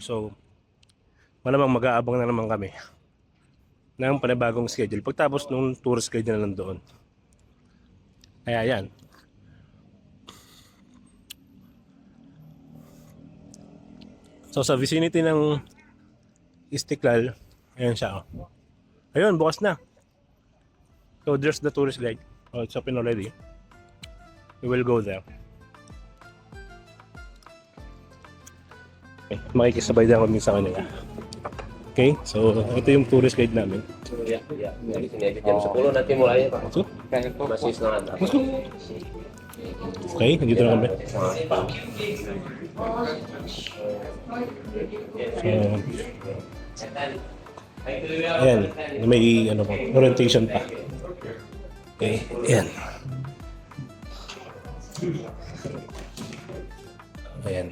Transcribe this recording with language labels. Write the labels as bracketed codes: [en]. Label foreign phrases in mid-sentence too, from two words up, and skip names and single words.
[tl] So, malamang mag-aabang na naman kami ng panibagong schedule pagtapos nung [en] tourist guide [tl] na lang doon. Kaya yan. So sa vicinity ng Istiklal, ayan siya. Oh. Ayun, bukas na. [en] So there's the tourist guide. Oh, it's open already. We will go there. [tl] Okay, makikisabay din kami sa kanila. Okay, so ito yung [en] tourist guide [tl] namin. [id] Ya. Jam 10 nanti mulai Pak. [tl] So, [id] Masih setengah 8. [tl] okay, nandito na kami. So, ayan, may ano pa, orientation pa. Okay, ayan. Ayan.